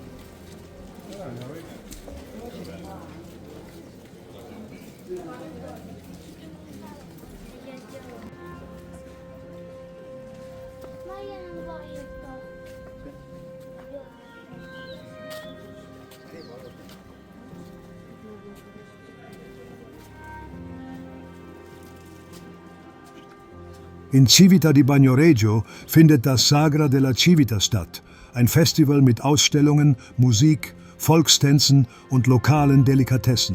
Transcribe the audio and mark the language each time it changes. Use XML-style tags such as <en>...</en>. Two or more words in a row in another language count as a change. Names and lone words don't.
<it>Ma io non voglio qua.</it> <de>In Civita di Bagnoregio findet das Sagra della Civita statt, ein Festival mit Ausstellungen, Musik, Volkstänzen und lokalen Delikatessen.</de>